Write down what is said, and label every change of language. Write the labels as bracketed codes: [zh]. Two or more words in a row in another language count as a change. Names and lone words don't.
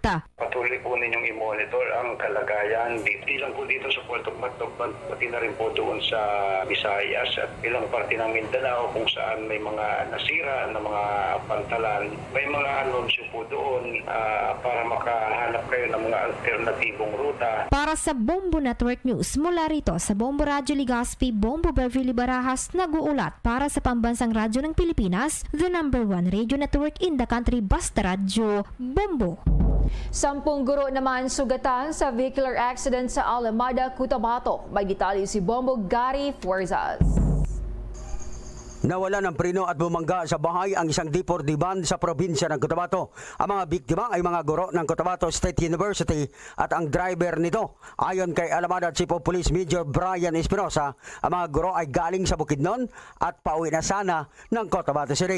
[tl] Patuloy po ninyong i-monitor ang kalagayan, di lang po dito sa Port of Matnog, pati na rin po po doon sa Visayas at ilang parte ng Mindanao kung saan may mga nasira na mga pantalan. May mga anunsyo po doon para makahanap kayo ng mga alternatibong ruta. Para sa Bombo Network News, mula rito sa Bombo Radyo Legazpi, Bombo Beverly Barajas, nag-uulat para sa Pambansang Radyo ng Pilipinas, [en] the #1 radio network in the country, [tl] Basta Radyo, Bombo. 10 guro naman sugatan sa [en] vehicular accident [tl] sa Alamada, Cotabato. May detalye si Bombo Gary Fuerzas. Nawala ng preno at bumangga sa bahay ang isang D4D van sa probinsya ng Cotabato. Ang mga biktima ay mga guro ng Cotabato State University at ang driver nito. Ayon kay Alamada [en] Chief of Police [tl] Major Brian Espinosa, ang mga guro ay galing sa Bukidnon at pauwi na sana ng Cotabato City.